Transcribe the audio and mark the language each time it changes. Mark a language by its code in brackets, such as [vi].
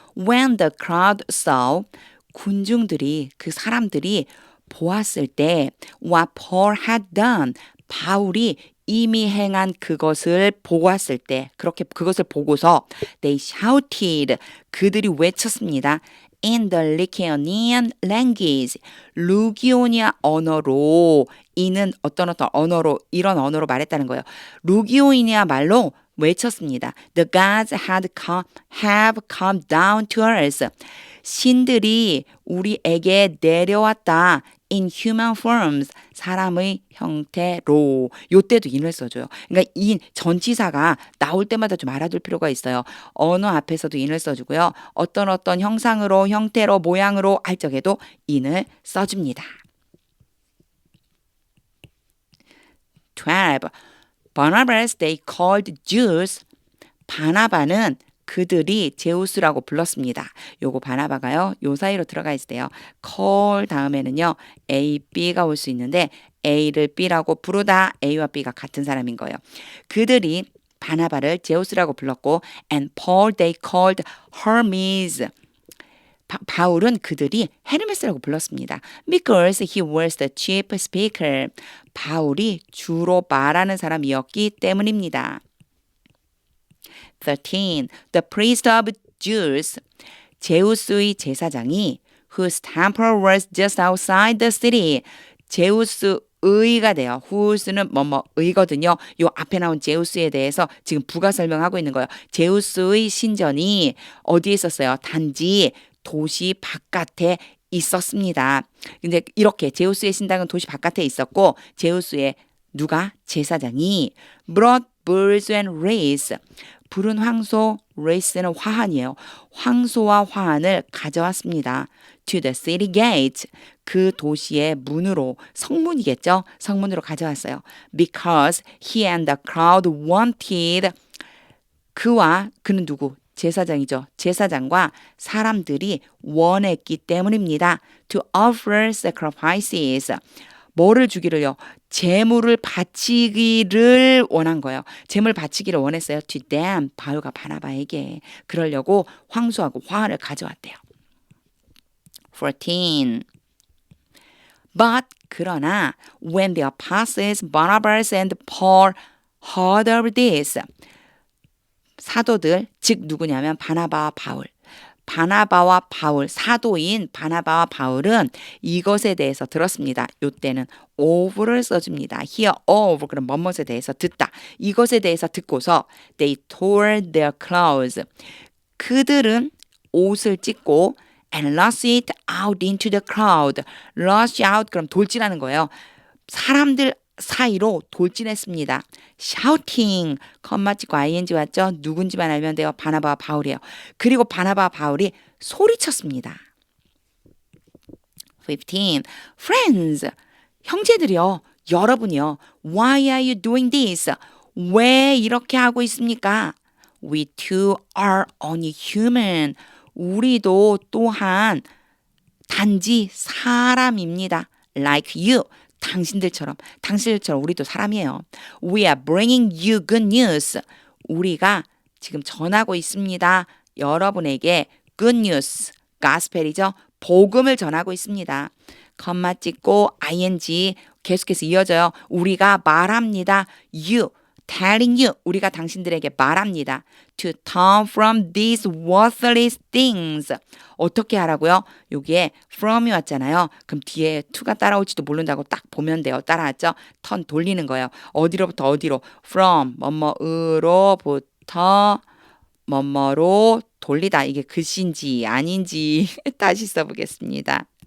[en] When the crowd saw [ko] 군중들이 그 사람들이 보았을 때 [en] what Paul had done [ko] 바울이 이미 행한 그것을 보았을 때 그렇게 그것을 보고서 [en] they shouted [ko] 그들이 외쳤습니다. [en] In the Lycaonian language [ko] 루기오니아 언어로 이는 어떤 언어로 이런 언어로 말했다는 거예요. 루기오니아 말로 외쳤습니다. [en] The gods have come down to us. [ko] 신들이 우리에게 내려왔다. [en] In human forms. [ko] 사람의 형태로. 요때도 인을 써줘요. 그러니까 인, 전치사가 나올 때마다 좀 알아둘 필요가 있어요. 언어 앞에서도 인을 써주고요. 어떤 형상으로, 형태로, 모양으로 할 적에도 인을 써줍니다. 12. [en] Barnabas they called Jews. [ko] 바나바는 그들이 제우스라고 불렀습니다. 요거 바나바가요. 요 사이로 들어가 있어요. call 다음에는요. A, B가 올 수 있는데 A를 B라고 부르다 A와 B가 같은 사람인 거예요. 그들이 바나바를 제우스라고 불렀고 [en] and Paul they called Hermes. [ko] 바울은 그들이 헤르메스라고 불렀습니다. [en] Because he was the chief speaker. [ko] 바울이 주로 말하는 사람이었기 때문입니다. [en] 13. The priest of Jews. [ko] 제우스의 제사장이 [en] whose temple was just outside the city. [ko] 제우스의가 돼요. whose는 뭐뭐의거든요. 요 앞에 나온 제우스에 대해서 지금 부가 설명하고 있는 거예요. 제우스의 신전이 어디에 있었어요? 단지 도시 바깥에 있었습니다. 근데 이렇게 제우스의 신당은 도시 바깥에 있었고 제우스의 누가? 제사장이 [en] brought bulls and race. [ko] 불은 황소, race는 화환이에요. 황소와 화환을 가져왔습니다. [en] To the city gate. [ko] 그 도시의 문으로, 성문이겠죠? 성문으로 가져왔어요. Because he and the crowd wanted. 그는 누구? 제사장이죠. 제사장과 사람들이 원했기 때문입니다. [en] To offer sacrifices. [ko] 뭐를 주기를요? 제물을 바치기를 원한 거예요. 제물 바치기를 원했어요. [en] To them. [ko] 바울과 바나바에게. 그러려고 황소하고 화환을 가져왔대요. [en] 14. But [ko] 그러나 [en] when the apostles Barnabas and Paul heard of this. [ko] 사도들, 즉 누구냐면 바나바와 바울. 바나바와 바울, 사도인 바나바와 바울은 이것에 대해서 들었습니다. 이때는 of를 써줍니다. hear of, 그럼 뭐뭐에 대해서 듣다. 이것에 대해서 듣고서 [en] they tore their clothes. [ko] 그들은 옷을 찢고 [en] and rushed it out into the crowd. [ko] rush out, 그럼 돌진하는 거예요. 사람들 사이로 돌진했습니다. shouting, 컴마 찍고 ing 왔죠? 누군지만 알면 돼요. 바나바와 바울이에요. 그리고 바나바와 바울이 소리쳤습니다. 15. Friends, 형제들이요. 여러분이요. [en] Why are you doing this? [ko] 왜 이렇게 하고 있습니까? [en] We too are only human. [ko] 우리도 또한 단지 사람입니다. [en] Like you. [ko] 당신들처럼 우리도 사람이에요. We are bringing you good news. 우리가 지금 전하고 있습니다. 여러분에게 good news, gospel이죠. 복음을 전하고 있습니다. 컴마 찍고 ing 계속해서 이어져요. 우리가 말합니다. [en] You, telling you. [ko] 우리가 당신들에게 말합니다. [en] To turn from these worthless things. [ko] 어떻게 하라고요? 여기에 from이 왔잖아요. 그럼 뒤에 to가 따라올지도 모른다고 딱 보면 돼요. 따라왔죠? turn 돌리는 거예요. 어디로부터 어디로? from 뭐뭐으로부터 뭐뭐로 돌리다. 이게 글씨인지 아닌지 다시 써보겠습니다.